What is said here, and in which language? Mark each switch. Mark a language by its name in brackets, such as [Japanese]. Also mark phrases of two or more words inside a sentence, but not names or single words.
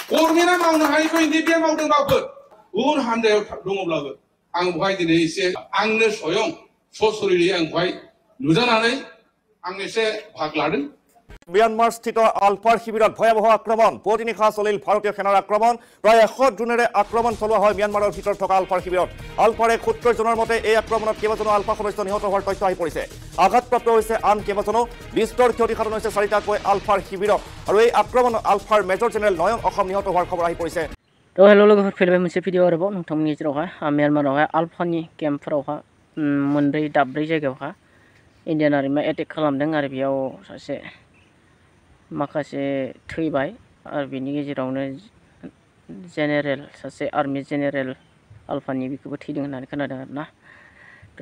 [Bodo] गभर्नमेन्टआ मावनो हायैखौ एनडिपिआ मावदोंबाबो गुबुन हान्जायाव दङब्लाबो आं बेवहाय दिनै एसे आंनो स्वयं सशरीरै आं बेवहाय नुजानानै आं एसे भाग लादों। [Assamese] ম্যানমাৰ স্থিত আলফাৰ শিবিৰত ভয়াবহ আক্ৰমণ পুৱতিনিশা চলিল ভাৰতীয় সেনাৰ আক্ৰমণ প্ৰায় 100 ড্ৰোনেৰে আক্ৰমণ চলোৱা হয় म्यानমাৰৰ ভিতৰত থকা আলফাৰ শিবিৰত আলফাৰে সূত্ৰজনৰ মতে এই আক্ৰমণত কেইবাজনো আলফা সদস্য নিহত হোৱাৰ তথ্য আহি পৰিছে আঘাতপ্ৰাপ্ত হৈছে আন কেইবাজনো বিস্তৰ ক্ষতিসাধন হৈছে 4টাকৈ আলফাৰ শিবিৰত আৰু এই আক্ৰমণ আলফাৰ মেজৰ জেনেৰেল নয়ন অসম নিহত হোৱাৰ খবৰ আহি পৰিছে [Bodo] তো हेलो लोगोफोर फैलायबाय मोनसे भिडिअ आरोबाव नोंथांमोननि गेजेरावहाय म्यानमारावहाय आलफानि केम्पफोरावहाय मोनब्रै दाब्रै जायगायावहाय इन्डियान आर्मिया एटेक खालामदों आरो बेयाव सासे माखासे थैबाय आरो बेनि गेजेरावनो जेनेरेल सासे आर्मि जेनेरेल आलफानि बेखौबो थैदों होननानै खोनादों आरोना तो